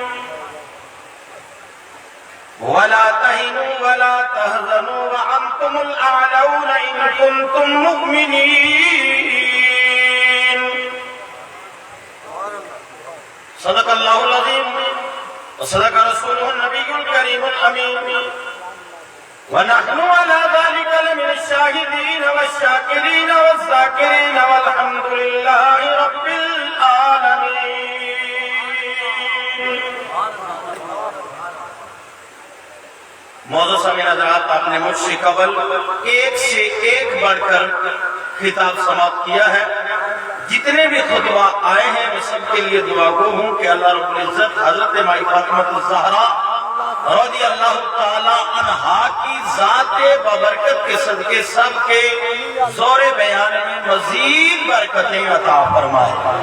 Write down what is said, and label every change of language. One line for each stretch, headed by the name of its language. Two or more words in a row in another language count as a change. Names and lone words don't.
Arabic: ولا تهنوا ولا تحزنوا وأنتم الأعلون إن كنتم مؤمنين. صدق الله العظيم وصدق رسوله النبي الكريم الأمين ونحن على ذلك لمن الشاهدين والشاكرين والذاكرين والحمد لله رب العالمين.
Urdu: موجود سامعین حضرات، آپ نے مجھ سے قبل ایک سے ایک بڑھ کر خطاب سماپت کیا ہے. جتنے بھی خطبا آئے ہیں میں سب کے لیے دعا گو ہوں کہ اللہ رب العزت حضرت مائی فاطمہ زہرا
Arabic: رضي الله تعالى عنها
Urdu: کی ذاتِ بابرکت کے صدقے سب کے زورِ بیان میں مزید برکتیں عطا فرمائے.